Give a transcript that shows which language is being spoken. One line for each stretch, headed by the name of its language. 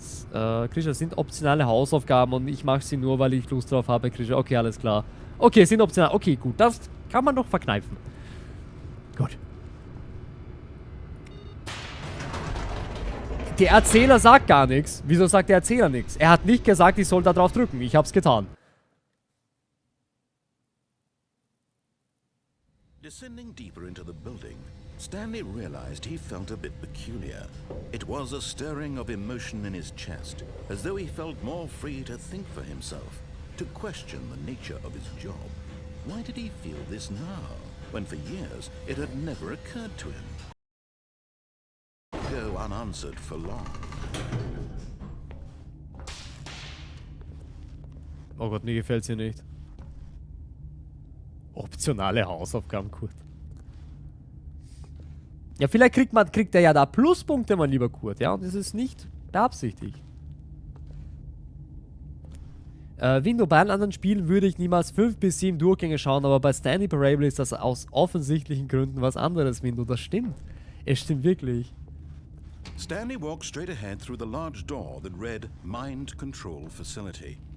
German: Krisha, das sind optionale Hausaufgaben und ich mache sie nur, weil ich Lust drauf habe, Krisha. Okay, alles klar. Okay, sind optional. Okay, gut, das kann man doch verkneifen. Gut. Der Erzähler sagt gar nichts. Wieso sagt der Erzähler nichts? Er hat nicht gesagt, ich soll da drauf drücken. Ich hab's getan.
English: Descending deeper into the building, Stanley realized he felt a bit peculiar. It was a stirring of emotion in his chest, as though he felt more free to think for himself, to question the nature of his job. Why did he feel this now, when for years it had never occurred to him? Go unanswered for long.
German: Oh Gott, mir gefällt's hier nicht. Optionale Hausaufgaben, Kurt. Ja, vielleicht kriegt er ja da Pluspunkte, mein lieber Kurt, ja? Und das ist nicht beabsichtigt. Window, bei allen anderen Spielen würde ich niemals 5 bis 7 Durchgänge schauen, aber bei Stanley Parable ist das aus offensichtlichen Gründen was anderes, Window. Das stimmt. Es stimmt wirklich.
English: Stanley walked straight ahead through the large door that read Mind Control Facility.